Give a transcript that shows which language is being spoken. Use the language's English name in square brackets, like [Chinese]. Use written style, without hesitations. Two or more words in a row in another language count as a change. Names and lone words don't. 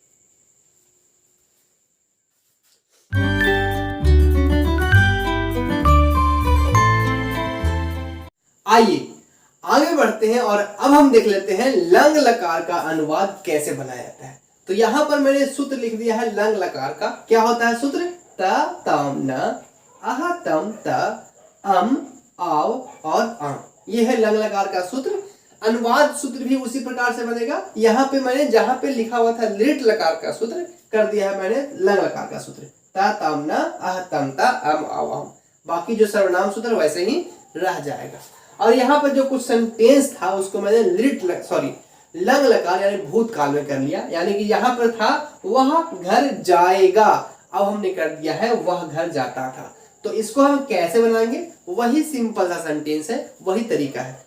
[Hindi] आइए आगे बढ़ते हैं, और अब हम देख लेते हैं लंग लकार का अनुवाद कैसे बनाया जाता है। तो यहां पर मैंने सूत्र लिख दिया है लंग लकार का। क्या होता है सूत्र, [Sanskrit] त तम न अह तम त अम आव [Hindi] और अम, ये है लंग लकार का सूत्र। अनुवाद सूत्र भी उसी प्रकार से बनेगा। यहाँ पे मैंने जहां पे लिखा हुआ था लिट लकार का सूत्र, कर दिया है मैंने लंग लकार का सूत्र, [Sanskrit] त तम न अह तम त अम आव अम। [Hindi] बाकी जो सर्वनाम सूत्र वैसे ही रह जाएगा। और यहाँ पर जो कुछ सेंटेंस था उसको मैंने लंग लकार यानी भूतकाल में कर लिया। यानी कि यहाँ पर था वह घर जाएगा, अब हमने कर दिया है वह घर जाता था। तो इसको हम कैसे बनाएंगे, वही सिंपल सा सेंटेंस है, वही तरीका है।